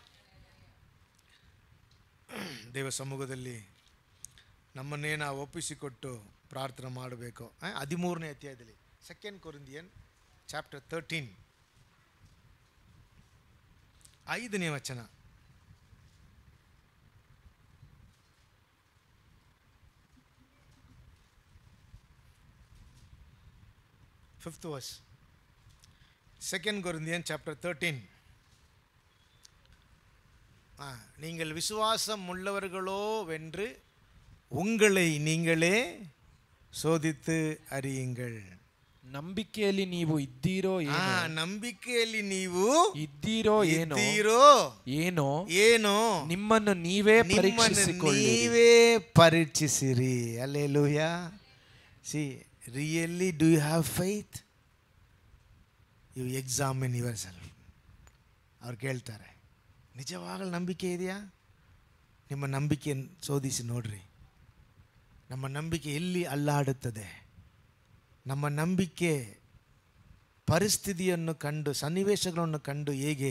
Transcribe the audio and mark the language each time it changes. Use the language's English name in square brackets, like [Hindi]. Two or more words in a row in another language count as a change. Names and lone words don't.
[Kannada] ದೇವ ಸಮ್ಮುಖದಲ್ಲಿ ನಮ್ಮನ್ನೇ ನಾವು ಒಪ್ಪಿಸಿಕೊಟ್ಟು ಪ್ರಾರ್ಥನೆ ಮಾಡಬೇಕು. 13ನೇ ಅಧ್ಯಾಯದಲ್ಲಿ 2 ಕೊರಿಂಥಿಯನ್ ಚಾಪ್ಟರ್ 13 5ನೇ ವಚನ. [English] Fifth verse, 2 Corinthians chapter 13. [Tamil] நீங்கள் விசுவாசம் உள்ளவர்களோ வென்று உங்களை நீங்களே சோதித்து அறியுங்கள். [Kannada] ನಂಬಿಕೆಯಲ್ಲಿ ನೀವು ಇದ್ದೀರೋ ಏನೋ, ನಂಬಿಕೆಯಲ್ಲಿ ನೀವು ಇದ್ದೀರೋ ಏನೋ ನಿಮ್ಮನ್ನು ನೀವೇ ಪರೀಕ್ಷಿಸಿರಿ. ಹಲ್ಲೆಲೂಯಾ. [English] See, really, do you have faith? You examine yourself. [Kannada] ಅವ್ರು ಕೇಳ್ತಾರೆ, ನಿಜವಾಗಲೂ ನಂಬಿಕೆ ಇದೆಯಾ? ನಿಮ್ಮ ನಂಬಿಕೆಯನ್ನು ಶೋಧಿಸಿ ನೋಡ್ರಿ. ನಮ್ಮ ನಂಬಿಕೆ ಎಲ್ಲಿ ಅಲ್ಲಾಡುತ್ತದೆ? ನಮ್ಮ ನಂಬಿಕೆ ಪರಿಸ್ಥಿತಿಯನ್ನು ಕಂಡು, ಸನ್ನಿವೇಶಗಳನ್ನು ಕಂಡು ಹೇಗೆ?